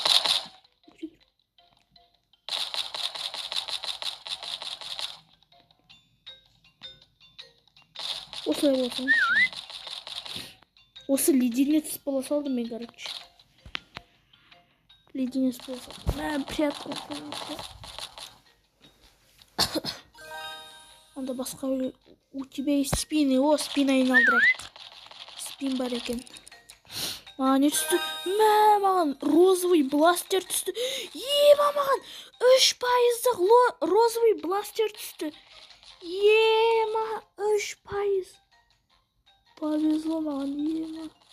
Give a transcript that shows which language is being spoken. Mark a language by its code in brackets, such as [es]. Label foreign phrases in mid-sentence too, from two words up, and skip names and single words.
[kk] Осылай болсын. Осы леденец бола салдым мен, короче. Леденец бола салдым. Прятку. Анда басқа [ru] у тебя есть спины. [kk] Спина айналдырайық. Спин бар екен. Не түсті? Маған розовый бластер түсті. Маған 3%-ық розовый бластер түсті. Маған 3%. Повезло маған.